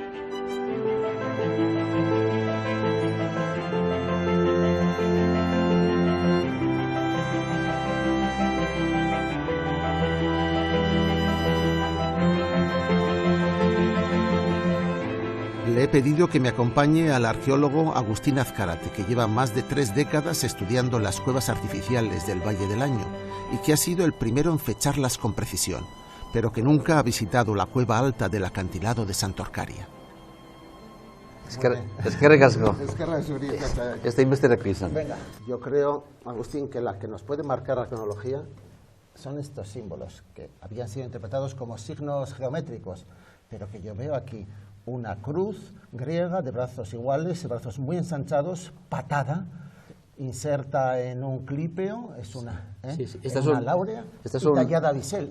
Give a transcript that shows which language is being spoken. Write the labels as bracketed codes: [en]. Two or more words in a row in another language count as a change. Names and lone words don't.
[es] Le he pedido que me acompañe al arqueólogo Agustín Azcárate, que lleva más de 3 décadas estudiando las cuevas artificiales del Valle del Laño y que ha sido el primero en fecharlas con precisión, pero que nunca ha visitado la cueva alta del acantilado de Santorcaria. [eu] Eskerrik asko. [es] Venga, yo creo, Agustín, que la que nos puede marcar la cronología son estos símbolos que habían sido interpretados como signos geométricos, pero que yo veo aquí una cruz griega de brazos iguales, brazos muy ensanchados, patada, inserta en un clípeo, es una, una láurea, y tallada a bisel.